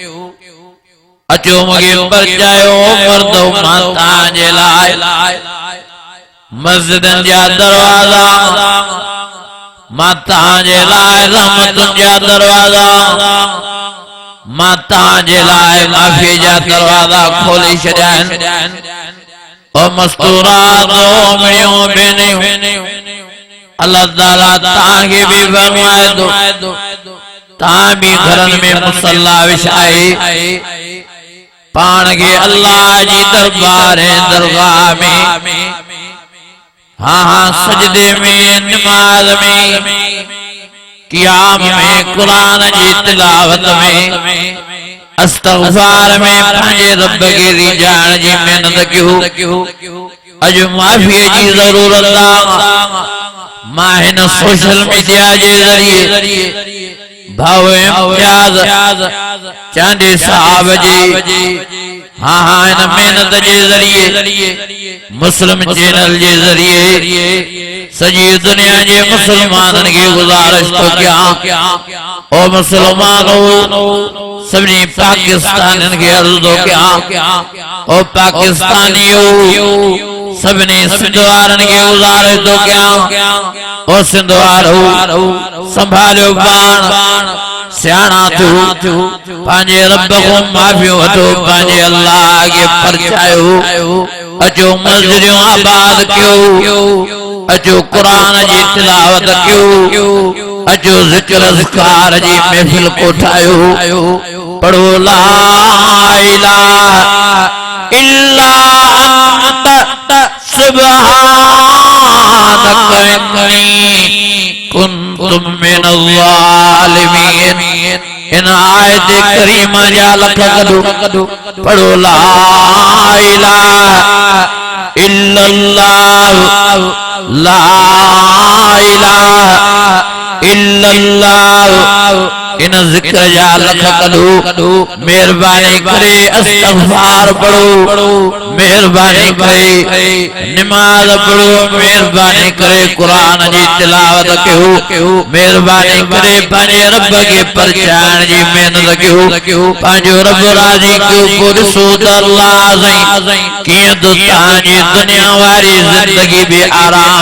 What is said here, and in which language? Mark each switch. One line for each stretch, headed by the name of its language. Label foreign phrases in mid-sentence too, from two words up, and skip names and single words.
Sindhi: अचो मूंखे परचायो मर्दो मां तव्हांजे लाइ मस्जिदनि जा दरवाज़ा मां तव्हांजे लाइ रहमतुनि जा दरवाज़ा मां तव्हांजे लाइ माफ़ी जा दरवाज़ा खोले छॾिया आहिनि ओ मस्तूरात ओ मिड़ियूं भेनरियूं अल्लाह ताला तांगे भी फरमाए दो तां भी घरन में मुसल्ला विछाए पान के अल्लाह जी दरबार दरगाह में हाँ हाँ सजदे में नमाज में क़ियाम में कुरान जी तिलावत में इस्तग़फ़ार में पंहिंजे रब के रिजाण जी मेहनत कयो अज माफ़ी जी ज़रूरत मां हिन
English: social media
Sindhi: जे ज़रिए भाव इम्तियाज़ चांदे साहब जी हाँ हाँ इन मेहनत जे ज़रिए मुस्लिम चैनल जे ज़रिए सजी दुनिया जे मुसलमानन के गुजारिश तो क्या ओ मुसलमानों सभी पाकिस्तानियन के अर्ज़ तो क्या ओ पाकिस्तानियों सबने सिंधवारन के गुजारिश तो क्या ओ सिंधवारो संभालो बाण सियाणा तू पांजे रब को माफी वठो पांजे अल्लाह के परचायो अचो मस्जिदों आबाद क्यों अचो कुरान जी तिलावत क्यों अचो जिक्र अज़कार जी महफिल कोठायो पढ़ो ला
Arabic: إله إلا أنت سبحانك إني كنت من الظالمين इन
Sindhi: आयत करीमा जा लख कदो पढ़ो
Arabic: لا إله إلا الله لا إله إلا الله
Sindhi: इन जिक्र जा लख कदो मेहरबानी करे इस्तग़फ़ार पढ़ो मेहरबानी करे नमाज पढ़ो मेहरबानी करे कुरान जी तिलावत कयो मेहरबानी करे पंहिंजे रब के परचाइण जी मेहनत कयो पंहिंजो रब राज़ी कयो पोइ ॾिसो त अल्लाह साईं कीअं तो तव्हांजी दुनिया वारी ज़िंदगी भी आराम